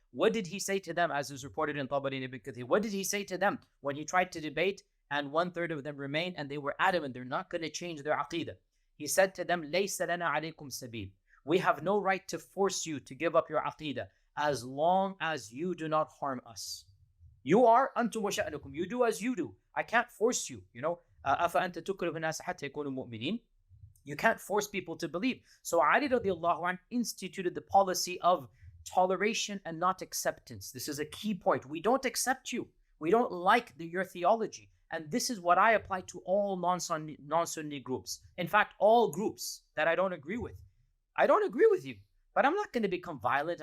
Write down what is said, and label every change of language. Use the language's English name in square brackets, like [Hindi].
[English] What did he say to them, as is reported in Tabari and Ibn Kathir? What did he say to them when he tried to debate and 1/3 of them remained and they were adamant they're not going to change their Aqeedah? He said to them, [Arabic] لَيْسَ لَنَا عَلَيْكُمْ سَبِيلٌ. [English] We have no right to force you to give up your Aqeedah as long as you do not harm us. You are [Arabic] أَنْتُمْ وَشَأْنُكُمْ. [English] You do as you do. I can't force you, [Arabic] أَفَأَنْتَ تُكْرِهُ النَّاسَ حَتَّى يَكُونُوا مُؤْمِنِينَ. [English] You can't force people to believe. So Ali radiallahu anh instituted the policy of toleration and not acceptance. This is a key point. We don't accept you. We don't like your theology. And this is what I apply to all non-Sunni groups. In fact, all groups that I don't agree with. I don't agree with you, but I'm not going to become violent.